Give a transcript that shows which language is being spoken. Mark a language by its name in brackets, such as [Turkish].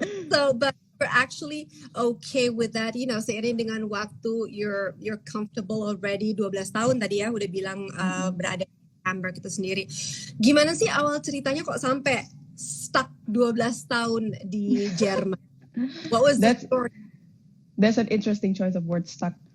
[English] So, but you're actually okay with that, [Indonesian] seiring dengan waktu [English] you're comfortable already. [Indonesian] 12 tahun tadi ya udah bilang berada di Hamburg itu sendiri. Gimana sih awal ceritanya kok sampai stuck 12 tahun di Jerman? [English] What was that story? That's an interesting choice of word, stuck.